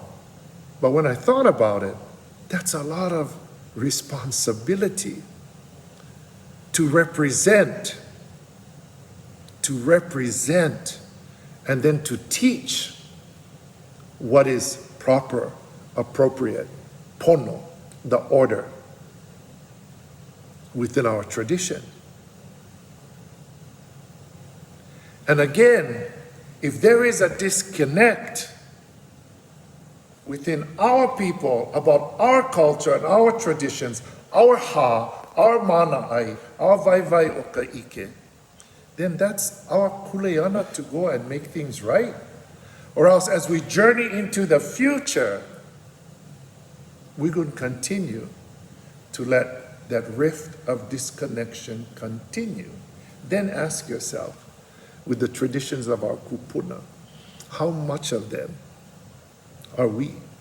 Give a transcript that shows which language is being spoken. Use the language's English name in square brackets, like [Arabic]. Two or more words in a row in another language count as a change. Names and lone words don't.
[English] But when I thought about it, that's a lot of responsibility to represent, and then to teach what is proper, appropriate, pono, the order within our tradition. And again, if there is a disconnect within our people about our culture and our traditions, our ha, our mana'ai, our [Hawaiian] vaivai o ka'ike, [English] then that's our kuleana to go and make things right. Or else as we journey into the future, we're going to continue to let that rift of disconnection continue. Then ask yourself, with the traditions of our kupuna, how much of them are we?